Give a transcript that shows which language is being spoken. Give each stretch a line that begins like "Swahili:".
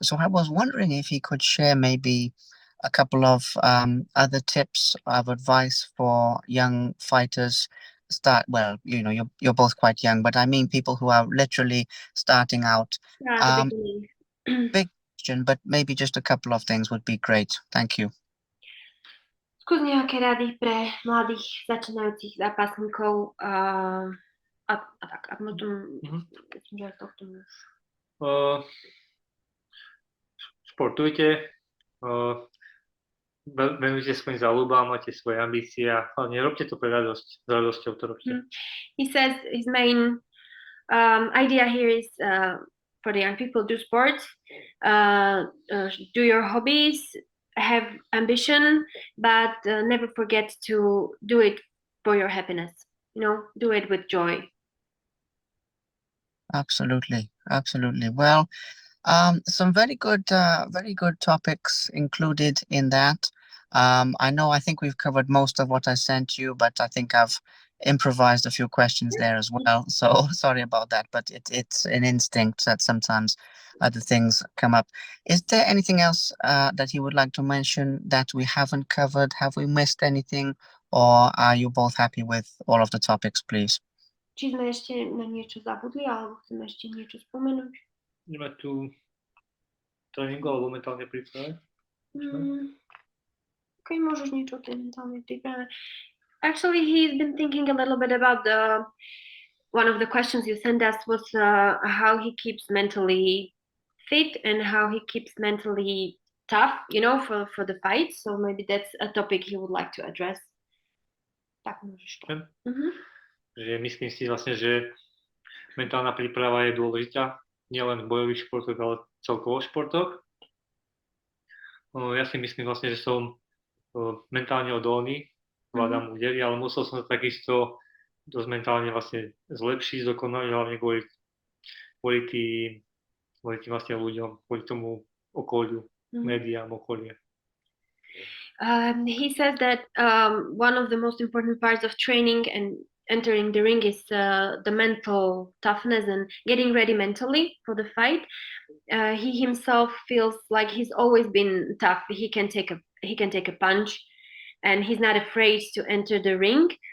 English: So I was wondering if he could share maybe a couple of other tips of advice for young fighters. Well, you're both quite young, but I mean people who are literally starting out. Yeah, the beginning. Big question, but maybe just a couple of things would be great. Thank you.
Slovak: Skús nejaké rady pre mladých začínajúcich zápasníkov a tak. A potom myslím, že to k tomu. Športujte, venujte svojim záľubám, máte svoje ambície a hlavne robte to pre radosť, s radosťou to robte.
English: He says his main idea here is for the young people, do sports, do your hobbies, have ambition, but never forget to do it for your happiness. Do it with joy. Absolutely. Well, some very good topics included in that. I think we've covered most of what I sent you, but I think I've improvised a few questions there as well. So sorry about that, but it's an instinct that sometimes other things come up. Is there anything else that you would like to mention that we haven't covered? Have we missed anything, or are you both happy with all of the topics, please?
Slovak: Či sme ešte na niečo zabudli, alebo chceme ešte niečo spomenúť? Ideme tu tréningu alebo mentálnej príprave? Okay, môžeš niečo o tej mentálnej príprave.
English: Actually, he's been thinking a little bit about one of the questions you sent us was how he keeps mentally fit and how he keeps mentally tough, for the fight. So maybe that's a topic he would like to address.
Slovak: Tak môžeš to. Že myslím si vlastne, že mentálna príprava je dôležitá, nielen v bojových športoch, ale celkovo v športoch. Ja si myslím vlastne, že som mentálne odolný, vládam údery, ale musel som sa takisto dosť mentálne vlastne zlepšiť, zdokonaliť, hlavne kvôli tým vlastne ľuďom, kvôli tomu okoliu, médiám, okolie.
English: He says that one of the most important parts of training and entering the ring is the mental toughness and getting ready mentally for the fight. He himself feels like he's always been tough. He can take a punch, and he's not afraid to enter the ring.